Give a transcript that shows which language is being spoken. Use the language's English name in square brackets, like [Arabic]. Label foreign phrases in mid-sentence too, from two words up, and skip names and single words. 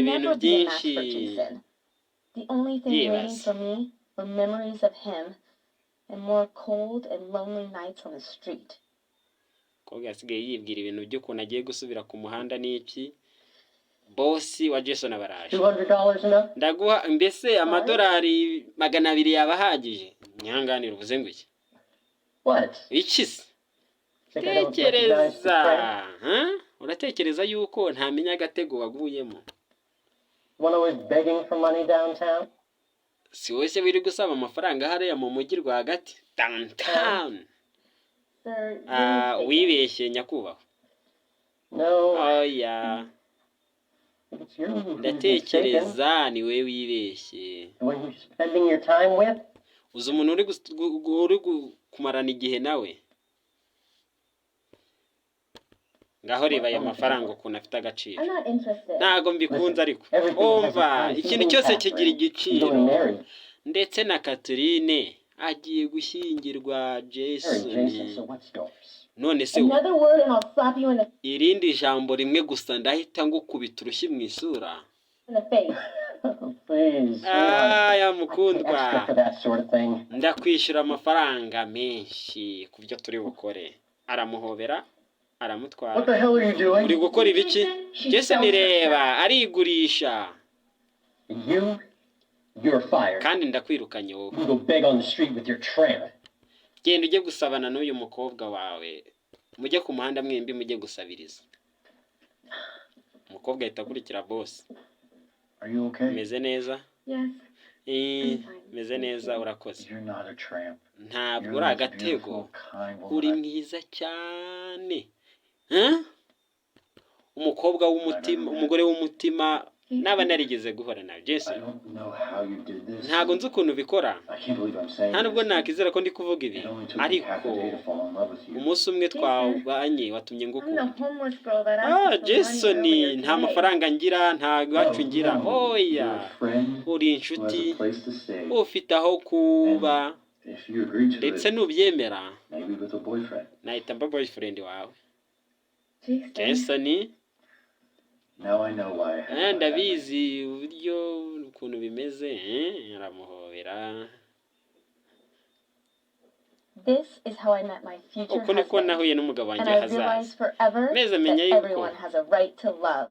[Kinyarwanda] ibintu [English] never be a match [Kinyarwanda] byinshi [English] for Jason. The only thing Yes. waiting for me were memories of him and more cold and lonely nights on the street. [Kinyarwanda] umukobwa asigaye yibwira ibintu by'ukuntu agiye gusubira ku muhanda n'iki bosi wa Jason baraje [English] $200 enough? [Kinyarwanda] ndaguha mbese amadolari 200 yaba ahagije nyanganira uvuze ngo iki [English] What? [Kinyarwanda] iki se [English] Think I don't recognize the [Kinyarwanda] tekereza [English] friend? [Kinyarwanda] uratekereza yuko ntamenya agatego waguyemo [English] One always begging for money downtown? [Kinyarwanda] si wese wiri gusaba amafaranga hariya mu mujyi rwagati downtown [English] Sir, [Kinyarwanda] wibeshye nyakubahwa [English] No, [Kinyarwanda] oya [English] it's you who's mistaken. [Kinyarwanda] ndatekereza ni we wibeshye [English] The one you're spending your time with? [Kinyarwanda] uzi umuntu uri kumarana igihe nawe ngaho reba ayo mafaranga ukuntu afite agaciro. [English] I'm not interested. [Kinyarwanda] Ntago mbikunze ariko [English] Everything has its [Kinyarwanda] umva [English] time. [Kinyarwanda] ikintu [English] Even [Kinyarwanda] cyose [English] Catherine, [Kinyarwanda] kigira [English] she's [Kinyarwanda] igiciro, [English] getting married. [Kinyarwanda] ndetse na Catherine agiye gushyingirwa [English] Jason, [Kinyarwanda] Jason. [English] so what's yours? [Kinyarwanda] None se [English] Another word and I'll slap you in [Kinyarwanda] irindi jambo rimwe gusa ndahita ngukubita urushyi mu isura. [English] the face. Please, [Kinyarwanda] Ya [English] extra [Kinyarwanda] mukundwa, [English] for that sort of thing. [Kinyarwanda] ndakwishyura amafaranga menshi ku byo turi bukore. Aramuhobera, [English] What [Kinyarwanda] aramutwara. [English] the hell are you doing? [Kinyarwanda] Uri gukora ibiki? Jason reba arigurisha, [English] You're fired. [Kinyarwanda] kandi ndakwirukanye wowe. [English] You go beg on the street with your tramp. [Kinyarwanda] Genda ujye gusabana n'uyu mukobwa wawe, mujye ku muhanda mwembi mujye gusabiriza. Umukobwa ahita akurikira boss. [English] Are you okay? [Kinyarwanda] Meze neza? [English] Yes. [Kinyarwanda] Meze neza, urakoze. [English] You're not a tramp. [Kinyarwanda] Ntabwo [English] You're [Kinyarwanda] uri [English] the most [Kinyarwanda] agatego, [English] beautiful, kind [Kinyarwanda] uri [English] woman. [Kinyarwanda] mwiza cyane. Umukobwa w'umutima, umugore w'umutima naba narigeze guhora nawe. [English] I [Kinyarwanda] Jason, [English] don't know how you did this. [Kinyarwanda] ntago nzi ukuntu ubikora, [English] I can't believe I'm saying [Kinyarwanda] nta nubwo [English] this. [Kinyarwanda] nakizera ko ndi kuvuga ibi, [English] It only took me half [Kinyarwanda] ariko [English] a day to fall in love with you. [Kinyarwanda] umunsi umwe twabanye watumye [English] I'm the [Kinyarwanda] ngukunda. [English] homeless girl that asked for [Kinyarwanda] Jason, [English] money earlier [Kinyarwanda] nta [English] today. [Kinyarwanda] mafaranga ngira, nta iwacu ngira. [English] No, you're [Kinyarwanda] Oya, [English] a friend [Kinyarwanda] uri [English] who has [Kinyarwanda] inshuti, [English] a place to stay. [Kinyarwanda] ufite aho kuba, [English] If you agree to [Kinyarwanda] ndetse [English] it, [Kinyarwanda] nubyemera [English] maybe with a boyfriend. [Kinyarwanda] nahita mba boyfriend wawe. [English] Jason. [Kinyarwanda] Jason, [English] Now I know why I had my [Kinyarwanda] ndabizi uburyo ukuntu bimeze. Aramuhobera. [English] This is how I met my future [Kinyarwanda] Uko niko [English] husband. [Kinyarwanda] nahuye n'umugabo wanjye [English] And I [Kinyarwanda] hazaza. [English] realized forever [Kinyarwanda] Neza [English] that [Kinyarwanda] menya yuko [English] everyone has a right to love.